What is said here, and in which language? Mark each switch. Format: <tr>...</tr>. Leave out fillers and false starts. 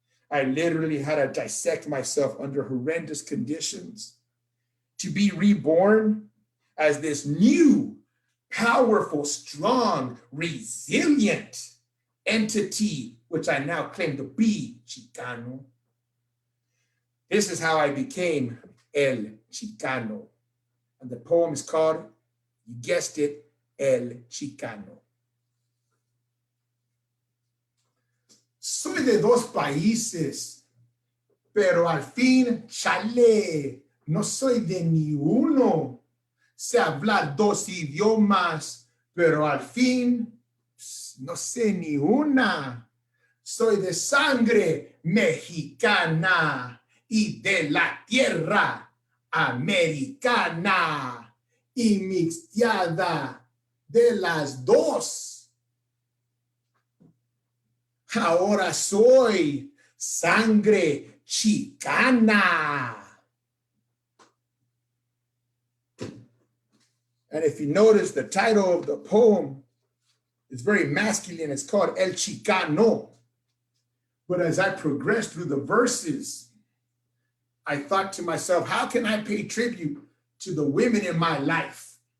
<en>I literally had to dissect myself under horrendous conditions to be reborn as this new, powerful, strong, resilient entity, which I now claim to be Chicano. This is how I became El Chicano. And the poem is called, you guessed it, El Chicano.</en> <es>Soy de dos países, pero al fin, chale, no soy de ni uno. Sé hablar dos idiomas, pero al fin, no sé ni una. Soy de sangre mexicana y de la tierra americana y mixteada de las dos. Ahora soy sangre chicana.</es> <en>And if you notice, the title of the poem is very masculine. It's called El Chicano. But as I progressed through the verses, I thought to myself, how can I pay tribute to the women in my life?</en>